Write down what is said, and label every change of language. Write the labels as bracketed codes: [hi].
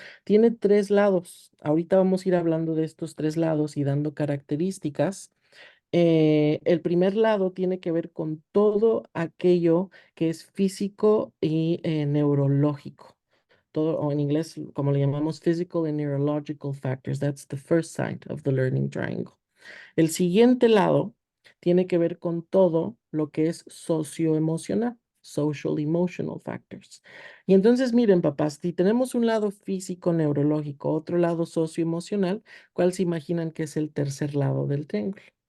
[es] Tiene tres lados. Ahorita vamos a ir hablando de estos tres lados y dando características. El primer lado tiene que ver con todo aquello que es físico y neurológico. Todo, o en inglés, como le llamamos, [en] physical and neurological factors. That's the first side of the learning triangle. [es] El siguiente lado tiene que ver con todo lo que es socioemocional, [en] social emotional factors. [es] Y entonces, miren, papás, si tenemos un lado físico, neurológico, otro lado socioemocional, ¿cuál se imaginan que es el tercer lado del triángulo?